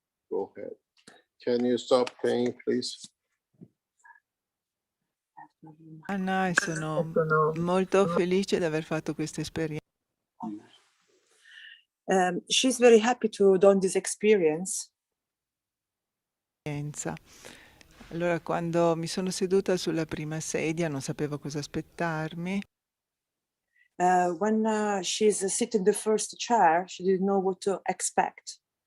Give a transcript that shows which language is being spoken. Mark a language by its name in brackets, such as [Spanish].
[English] Go ahead. Can you stop playing, please? [Italian] Anna, e sono molto felice di aver fatto questa esperienza. [English] She's very happy to done this experience. [Italian] Allora, quando mi sono seduta sulla prima sedia, non sapevo cosa aspettarmi. [English] When she's sitting in the first chair, she didn't know what to expect.